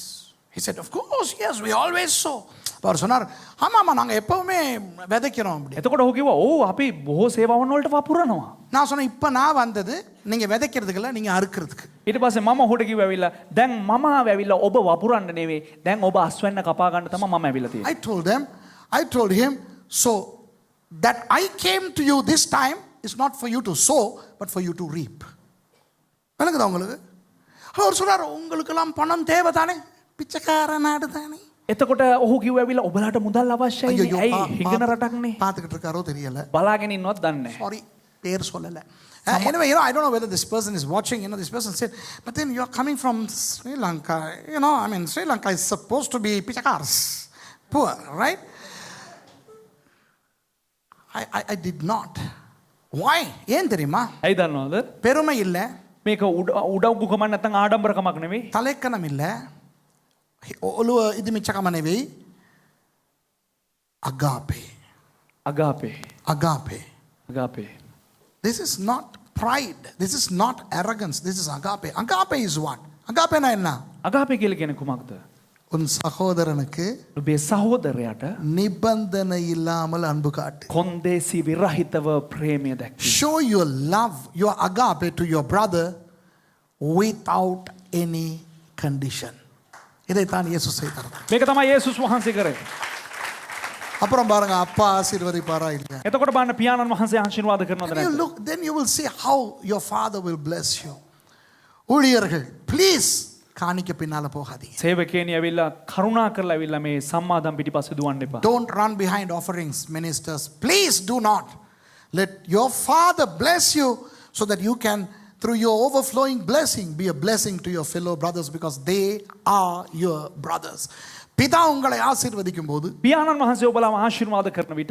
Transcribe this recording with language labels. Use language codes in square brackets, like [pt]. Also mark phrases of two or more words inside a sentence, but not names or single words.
[en] He said, of course, yes, we always sow. [ta] அவர் சொன்னார் ஆமாம்மா நாங்கள் எப்பவுமே விதைக்கிறோம் அப்படி. [si] එතකොට ඔහු කිව්වා ඔව් අපි බොහෝ සේවාවන් වලට වපුරනවා. [ta] நான் சொன்னேன் இப்போ நான் வந்தது நீங்கள் விதைக்கிறதுக்கு இல்லை நீங்கள் அறுக்கிறதுக்கு. [si] ඊට පස්සේ මම ඔහුට කිව්වා ඇවිල්ලා දැන් මම ඇවිල්ලා ඔබ වපුරන්න නෙවෙයි දැන් ඔබ අස්වැන්න කපා ගන්න තමයි මම ඇවිල්ලා තියෙන්නේ. [en] I told him, so that I came to you this time is not for you to sow but for you to reap. [ta] விளங்குதா உங்களுக்கு? அவர் சொல்றார் உங்களுக்கெல்லாம் பணம் தேவை தானே, பிச்சைக்கார நாடு தானே. [si] එතකොට ඔහු කිව්වා ඇවිල්ලා ඔබලාට මුදල් අවශ්‍යයි නේ. ඇයි හිඟන රටක්නේ. [ta] பார்த்துக்கிட்டு இருக்காரோ தெரியல. [si] බලාගෙන ඉන්නවත් දන්නේ නැහැ. [ta] Sorry, பேர் சொல்லல. [en] Anyway, I don't know whether this person is watching. This person said, but then you're coming from Sri Lanka. Sri Lanka is supposed to be pichakars, poor, right? I did not. Why? [ta] ஏன் தெரியுமா? [si] ඇයි දන්නවද? [ta] பெருமை இல்ல. [si] මේක උඩවුකමක් නැත්නම් ආඩම්බරකමක් නෙවෙයි. [ta] தலைக்கணம் இல்ல. [si] ඔළුව ඉදිමිච්චකම නෙවෙයි. අගාපේ. [en] agape. Agape. Agape. This is not pride. This is not arrogance. This is agape. Agape is what? [ta] அகாபே னா என்ன? [si] Agape කියලා කියන්නේ කුමක්ද? [ta] உன் சகோதரனுக்கு [si] ඔබේ සහෝදරයාට [ta] நிபந்தனை இல்லாமல் அன்பு காட்டு. [si] කොන්දේසි විරහිතව ප්‍රේමය දැක්වීම. [en] Show your love, your agape to your brother without any condition. [ta] இதைத்தான் இயேசு செய்தார். [si] මේක තමයි යේසුස් වහන්සේ කරේ. [ta] அப்புறம் பாருங்க அப்பா ஆசீர்வதிப்பாரா இல்லையா? [si] එතකොට බලන්න පියාණන් වහන්සේ ආශිර්වාද කරනවද [en] Then you [si] නැද්ද? [en] look, then you will see how your father will bless you. [ta] ஊழியர்கள் please காணிக்க பின்னால போகாதீங்க. [si] සේවකයනි ඇවිල්ලා කරුණා කරලා ඇවිල්ලා මේ සම්මාදම් පිටිපස්සේ දුවන්න එපා. [en] Don't run behind offerings, ministers. Please do not. Let your father bless you so that you can, through your overflowing blessing, be a blessing to your fellow brothers because they are your brothers. [ta] பிதா உங்களை ஆசீர்வதிக்கும் போது [si] පියාණන් වහන්සේ ඔබලාම ආශිර්වාද කරන විට